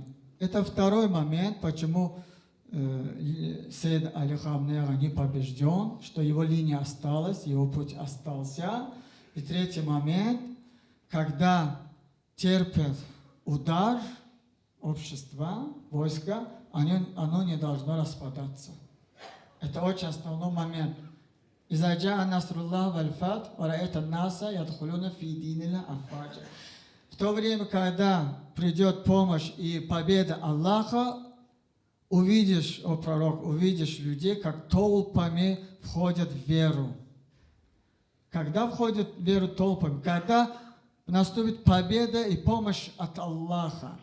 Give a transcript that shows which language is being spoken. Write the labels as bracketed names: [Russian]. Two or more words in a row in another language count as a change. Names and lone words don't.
[Russian] Это второй момент, почему Сейд Али Хамнега не побежден, что его линия осталась, его путь остался. И третий момент, когда терпят удар общества, войска, оно не должно распадаться. Это очень основной момент. [Arabic] «إذا جاء نصر الله والفتح ورأيت الناس يدخلون في دين الله أفواجا». [Russian] В то время, когда придет помощь и победа Аллаха, увидишь, о пророк, увидишь людей, как толпами входят в веру. Когда входят в веру толпами? Когда наступит победа и помощь от Аллаха.